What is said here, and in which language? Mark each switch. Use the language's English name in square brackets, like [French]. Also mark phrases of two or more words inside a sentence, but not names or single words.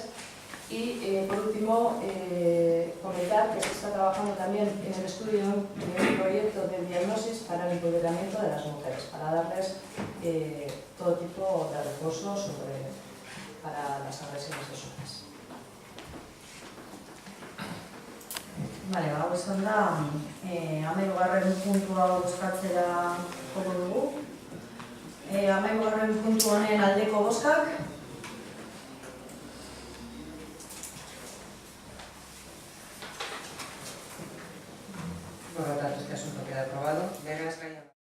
[Spanish] Y por último, comentar que se está trabajando también en el estudio de un proyecto de diagnosis para el empoderamiento de las mujeres, para darles todo tipo de recursos para las agresiones sexuales. Vale, [Basque] hau izan da, 13. puntua bozkatzera joko dugu. 13. puntu honen aldeko bozkak. [Spanish] Por lo tanto, este asunto queda aprobado.